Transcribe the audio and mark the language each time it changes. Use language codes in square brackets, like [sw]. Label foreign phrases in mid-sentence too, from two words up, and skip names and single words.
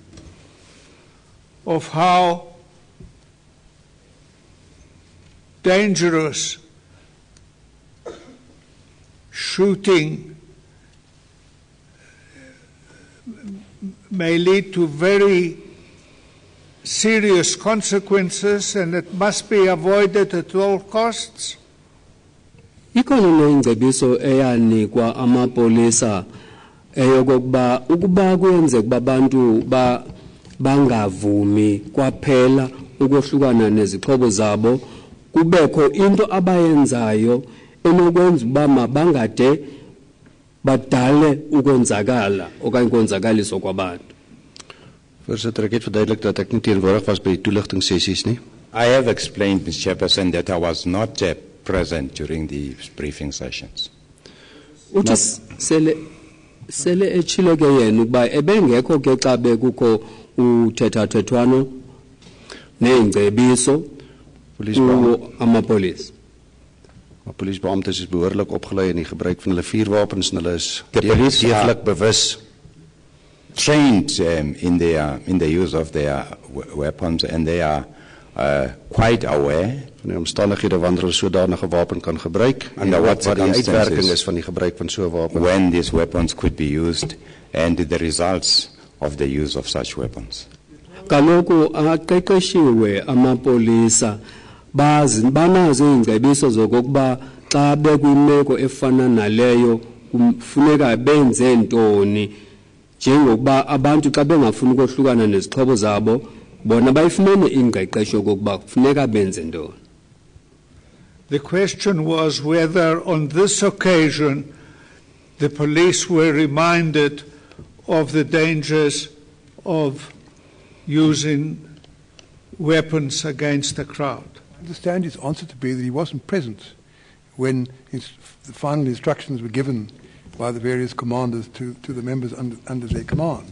[en] of how dangerous shooting may lead to very serious consequences and it must be avoided at all costs? [xh] Ikhona ingcebiso eyanikwa amapolisa eyokokuba ukuba kuyenzeka babantu bangavumi kwaphela ukohlukana nezixhobo zabo, kubekho into abayenzayo enokwenza uba mabangade badale ukonzakala okanye konzakaliso kwabantu. [af] Voorsitter, ek het verduidelik dat ek nie teenwoordig was by die toeligtingssessies nie. [en] I have explained, Mr. Chairperson, that I was not present during the briefing sessions. [xh] Uthi sele echilo ke yena ukuba ebengekho ke xa bekukho uthethathethwano neengcebiso amapolisa. [af] Polisiebeamptes is behoorlik opgelei in die gebruik van hulle vuurwapens en hulle is deeglik bewus [en] trained in the use of their weapons, and they are quite aware [af] van die omstandighede wanneer hulle sodanige wapen kan gebruik en wat die uitwerking is van die gebruik van so 'n wapen, [en] when these weapons could be used and the results of the use of such weapons. [xh] Kaloku aqeqeshiwe amapolisa banazo iingcebiso zokokuba xa bekwimeko efana naleyo kufuneka benze ntoni, njengokuba abantu xa bengafuni ukohlukana nezixhobo zabo bona bayifumene ingqeqesho kokuba kufuneka benze ntoni. [en] The question was whether on this occasion the police were reminded of the dangers of using weapons against the crowd. I understand his answer to be that he wasn't present when the final instructions were given by the various commanders to the members under their command.